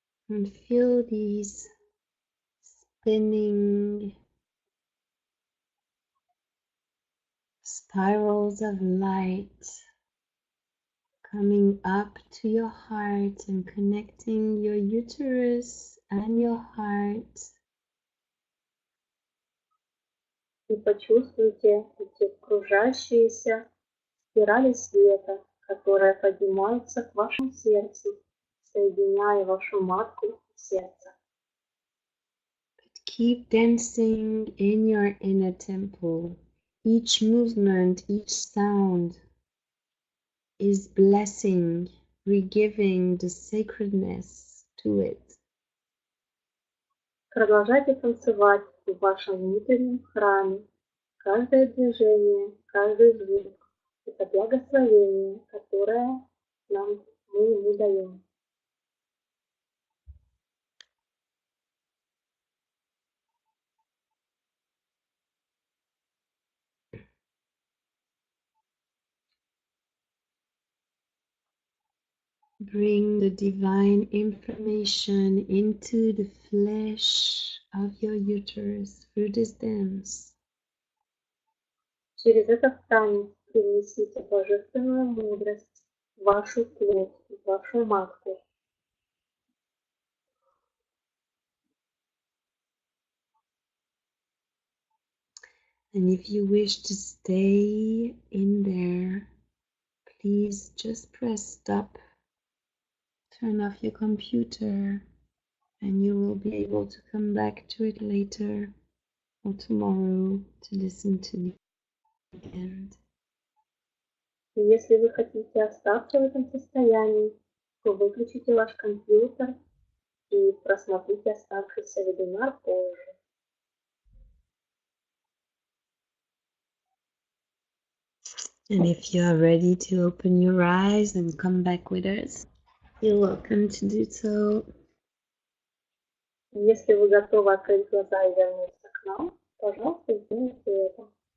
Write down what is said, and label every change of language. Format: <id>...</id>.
<en>And feel these spinning spirals of light coming up to your heart and connecting your uterus and your heart.</en> <ru>И почувствуйте эти кружащиеся спирали света, которые поднимаются к вашему сердцу, соединяя вашу матку и сердце.</ru> <en>Keep dancing in your inner temple. Each movement, each sound is blessing, re-giving the sacredness to it.</en> <ru>Продолжайте танцевать в вашем внутреннем храме. Каждое движение, каждый звук – это благословение, которое мы ему даем.</ru> <en>Bring the divine information into the flesh of your uterus through this dance.</en> <ru>Через этот танец принесите божественную мудрость в вашу плоть, в вашу матку.</ru> <en>And if you wish to stay in there, please just press stop, turn off your computer, and you will be able to come back to it later or tomorrow to listen to the end.</en> <ru>И если вы хотите остаться в этом состоянии, то выключите ваш компьютер и просмотрите оставшийся вебинар позже.</ru> <en>And if you are ready to open your eyes and come back with us, you're welcome to do so.</en> <ru>Если вы готовы открыть глаза и вернуться к нам, пожалуйста, сделайте это.</ru>